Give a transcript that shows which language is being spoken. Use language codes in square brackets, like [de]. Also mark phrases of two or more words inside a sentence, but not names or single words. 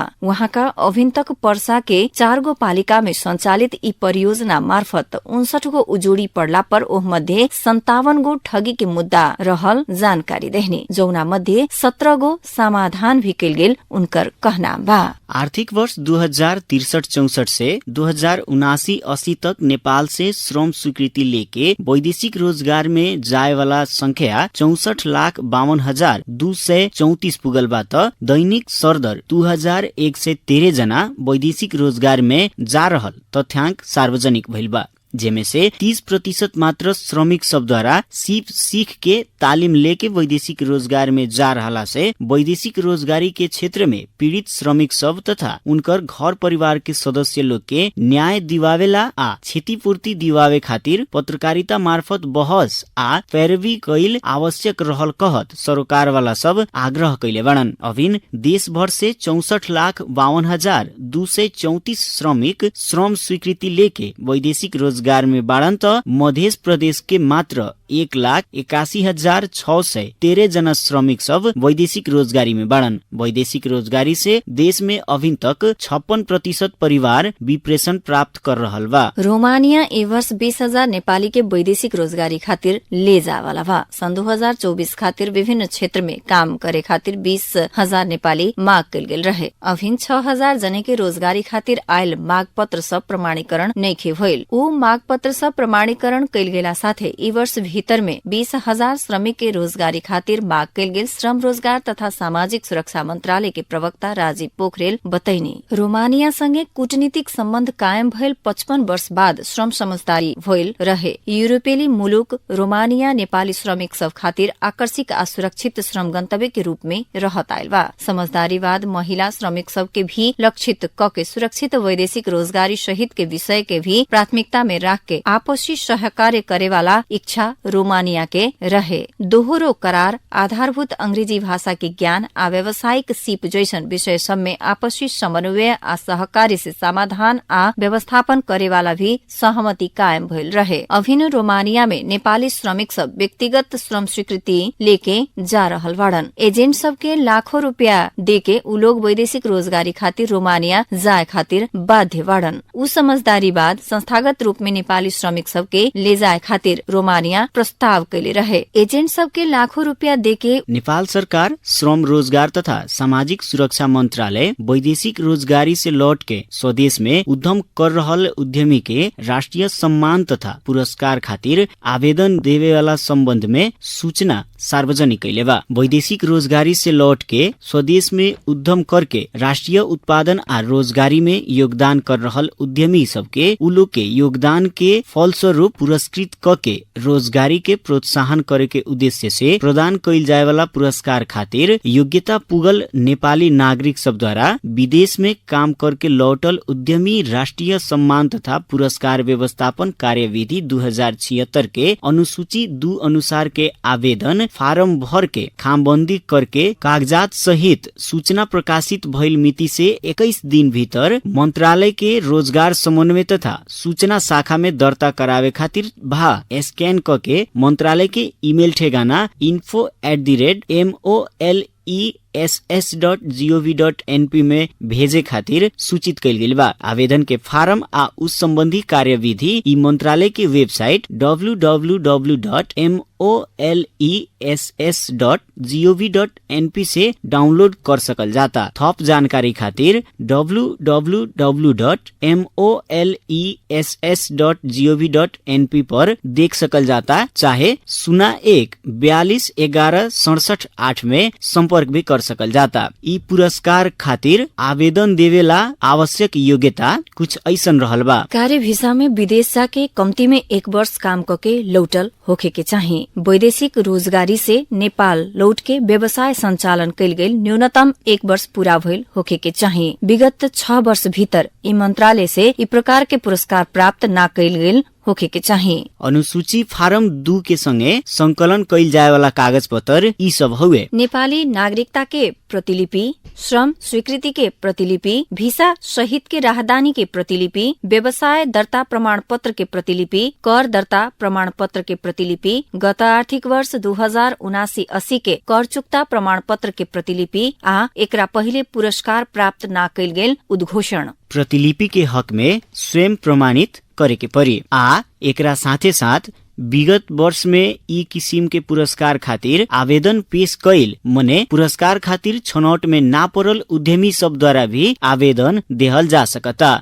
[bho] वहाँ का अभिन तक पर्सा के 4 गो पालिका में संचालित ई परियोजना मार्फत 59 गो उजोड़ी पड़ला पर ओह मध्ये 57 गो ठगी के मुद्दा रहल जानकारी देहने, जौना मध्ये 17 गो समाधान भी कैल गेल उनकर कहना कहना बा। आर्थिक वर्ष 2063-64 से 2079-80 तक नेपाल से श्रम स्वीकृति लेके वैदेशिक रोजगार में जाए वाला संख्या 64,52,234 पुगल बा त दैनिक सरदर 2113 जना वैदेशिक रोजगार में जा रहल तथ्यांक सार्वजनिक भइल बा, जेमे से 30% मात्र श्रमिक सब द्वारा सीख के तालिम लेके वैदेशिक रोजगार में जा रहा से वैदेशिक रोजगारी के क्षेत्र में पीड़ित श्रमिक सब तथा उनकर घर परिवार के सदस्य लोग के न्याय दिवावेला आ क्षतिपूर्ति दिवावे खातिर पत्रकारिता मार्फत बहस आ पैरवी कैल आवश्यक रहल कहत सरकार वाला सब आग्रह कैले बड़न। अभिन देश भर से 64,52,234 श्रमिक श्रम स्वीकृति लेके वैदेशिक रोजगार में बाड़न त मध्य प्रदेश के मात्र 1,81,613 जना श्रमिक सब वैदेशिक रोजगारी में बाड़न। वैदेशिक रोजगारी से देश में अभी तक 56% परिवार विप्रेषण प्राप्त कर रहल बा। रोमानिया ए वर्ष 20,000 नेपाली के वैदेशिक रोजगारी खातिर ले जावाला बा। सन 2024 खातिर विभिन्न क्षेत्र में काम करे खातिर 20,000 नेपाली माग कल गेल रहे। अभिन 6,000 जने के रोजगारी खातिर आयल माग पत्र सब प्रमाणीकरण नइखे भइल। ऊ माग पत्र सब प्रमाणीकरण कल गेला साथे ई वर्ष भीतर में 20,000 श्रमिक के रोजगारी खातिर माग कल गेल श्रम रोजगार तथा सामाजिक सुरक्षा मंत्रालय के प्रवक्ता राजीव पोखरेल बतैनी। रोमानिया संगे कूटनीतिक सम्बन्ध कायम भइल 55 वर्ष बाद श्रम समझदारी भइल रहे। यूरोपेली मुलुक रोमानिया नेपाली श्रमिक सब खातिर आकर्षक आ सुरक्षित श्रम गंतव्य के रूप में रहत आयल बा। समझदारीवाद महिला श्रमिक सब के भी लक्षित क के सुरक्षित वैदेशिक रोजगारी सहित के विषय के भी प्राथमिकता में रख के आपसी सहकार्य करे वाला इच्छा रोमानिया के रहे। दोहरो करार, आधारभूत अंग्रेजी भाषा के ज्ञान आ व्यावसायिक सीप जैसन विषय सब में आपसी समन्वय आ सहकार्य से समाधान आ व्यवस्थापन करे वाला भी सहमति कायम भइल रहे। अभिन्न रोमानिया में नेपाली श्रमिक सब व्यक्तिगत श्रम स्वीकृति लेके जा रहल बाड़न। एजेंट सब के लाखों रुपया देके उ लोग वैदेशिक रोजगारी खातिर रोमानिया जाए खातिर बाध्य बाड़न। उ समझदारी बाद संस्थागत रूप में नेपाली श्रमिक सब के ले जाए खातिर रोमानिया प्रस्ताव कैले रहे। एजेंट सब के लाखों रुपया देके नेपाल सरकार श्रम रोजगार तथा सामाजिक सुरक्षा मंत्रालय वैदेशिक रोजगारी से लौट के स्वदेश में उद्यम कर रहल उद्यमी के राष्ट्रीय सम्मान तथा पुरस्कार खातिर आवेदन देवे वाला संबंध में सूचना सार्वजनिक कैले बा। वैदेशिक रोजगारी से लौट के स्वदेश में उद्यम करके राष्ट्रीय उत्पादन आ रोजगारी में योगदान कर रहल उद्यमी सबके उ लोग के योगदान के फलस्वरूप पुरस्कृत क के रोजगारी के प्रोत्साहन करे के उद्देश्य से प्रदान कैल जाए वाला पुरस्कार खातिर योग्यता पुगल नेपाली नागरिक सब द्वारा विदेश में काम करके लौटल उद्यमी राष्ट्रीय सम्मान तथा पुरस्कार व्यवस्थापन कार्यविधि 2076 के अनुसूची 2 अनुसार के आवेदन फार्म भर के खामबंदी करके कागजात सहित सूचना प्रकाशित भइल मिति से 21 दिन भीतर मंत्रालय के रोजगार समन्वय तथा सूचना शाखा में दर्ता करावे खातिर भा स्कैन करके मंत्रालय के ईमेल ठेगाना info@moless.gov.np में भेजे खातिर सूचित कैल गेल बा। आवेदन के फार्म आ उस संबंधी कार्यविधि ई मंत्रालय के वेबसाइट www.moless.gov.np से डाउनलोड कर सकल जाता। थप जानकारी खातिर www.moless.gov.np पर देख सकल जाता, चाहे 01-42-11-67-8 में संपर्क भी कर सकल जाता। ई पुरस्कार खातिर आवेदन देवेला आवश्यक योग्यता कुछ ऐसन रहल बा। कार्य वीसा में विदेश जाके कम्ती में 1 वर्ष काम करके लौटल होखे के चाहिए। वैदेशिक रोजगारी से नेपाल लौट के व्यवसाय संचालन कैल गेल न्यूनतम 1 वर्ष पूरा भइल होखे के चाहिए। विगत 6 वर्ष भीतर ई मंत्रालय से ई प्रकार के पुरस्कार प्राप्त न कैल गेल होखे के चाहिए। अनुसूची फारम 2 के संगे संकलन कैल जाए वाला कागज पत्र ई सब हुए: नेपाली नागरिकता के प्रतिलिपि, श्रम स्वीकृति के प्रतिलिपि, भिसा सहित के राहदानी के प्रतिलिपि, व्यवसाय दर्ता प्रमाण पत्र के प्रतिलिपि, कर दर्ता प्रमाण पत्र के प्रतिलिपि, गत आर्थिक वर्ष 2079-80 के कर चुक्ता प्रमाण पत्र के प्रतिलिपि आ एकरा पहिले पुरस्कार प्राप्त न कैल गेल उद्घोषण। प्रतिलिपि के हक में स्वयं प्रमाणित करे के परी आ एकरा साथे साथ विगत वर्ष में ई किसिम के पुरस्कार खातिर आवेदन पेश कैल मने पुरस्कार खातिर छनौट में ना पड़ल उद्यमी सब द्वारा भी आवेदन देहल जा सकता।